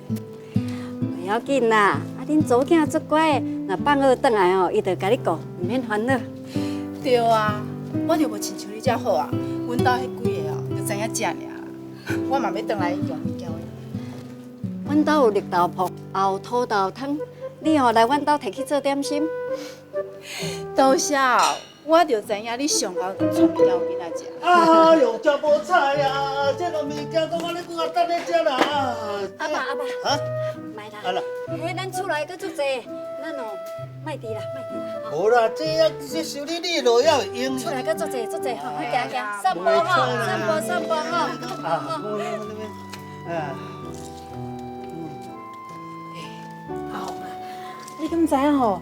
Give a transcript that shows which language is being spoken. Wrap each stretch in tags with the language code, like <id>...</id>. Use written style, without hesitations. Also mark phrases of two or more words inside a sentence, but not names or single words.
<nan>袂要紧啦，恁祖囝足乖的，若放学转来伊就甲你顾，唔免烦恼。对啊，我就无亲像你遮好啊，阮兜迄几个就知影食尔，我嘛要转来用物件。阮兜有绿豆泡，也有土豆汤，你来阮兜摕去做点心。多谢，我就知影你上后创物件有囡仔食。哎呦，真无彩啊！这个物件都我咧搁等咧食啦。阿爸，卖啦。啊啦，嘿，咱厝内佫足济，咱卖滴啦。无啦，这收你落要用。厝内佫足济吼，行，散步吼，散步吼。你敢知影吼？</nan>